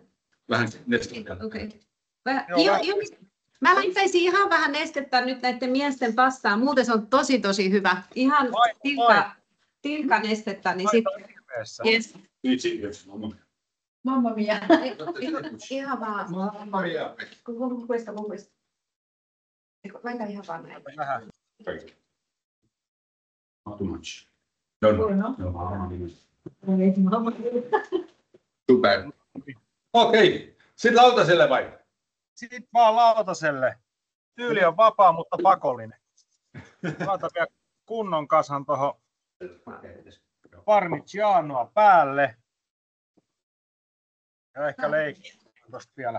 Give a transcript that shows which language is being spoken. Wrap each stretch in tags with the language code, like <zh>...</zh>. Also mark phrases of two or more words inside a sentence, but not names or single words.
<fi>Okei. Mä laittaisin ihan vähän nestettä nyt näiden miesten pastaan. Muuten se on tosi hyvä. Ihan tilkka nestettä. Niin sit... Yes.</fi> <it>Mamma mia.</it> <fi>Ihan vaan.</fi> <it>Mamma mia. Con questo.</it> <fi>Laita ihan vaan näin. Vähän.</fi> <en>Not too much. No.</en> <fi>Super. Okei. Sitten lautaselle vai? Sitten vaan lautaselle. Tyyli on vapaa, mutta pakollinen. Laita vielä kunnon kasan tuohon parmigianoa päälle. Ja ehkä leikkiä tuosta vielä.</fi>